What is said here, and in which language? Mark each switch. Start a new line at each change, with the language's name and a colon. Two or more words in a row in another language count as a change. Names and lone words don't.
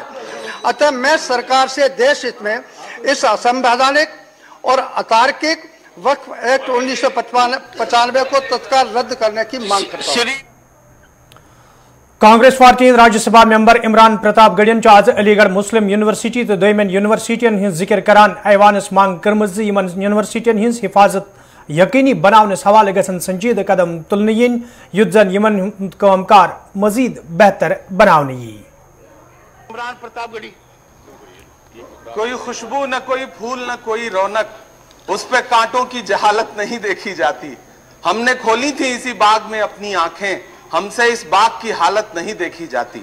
Hindi: अतः मैं सरकार से देश हित में इस असंवैधानिक और अतार्किक वक्फ एक्ट 1995 को तत्काल रद्द करने की मांग करता हूं।
Kashmiri: कांग्रेस पार्टी राज्यसभा मेंबर इमरान प्रताप गडियन आज अलीगढ़ मुस्लिम यूनिवर्सिटी तो दोयमन यूनिवर्सिटियन हिंज जिक्र करान ऐवानस मांग कर्म यूनिवर्सिटियन हिंज हिफाजत यकीनी बनावनस हवाले गसन संजीदा कदम तुलने युत जन यमन कामकार मजीद बेहतर बनावने।
Hindi: इमरान प्रतापगढ़ी। कोई खुशबू न कोई फूल न कोई रौनक, उस पे कांटों की जहालत नहीं देखी जाती। हमने खोली थी इसी बाग में अपनी आंखें, हमसे इस बाग की हालत नहीं देखी जाती।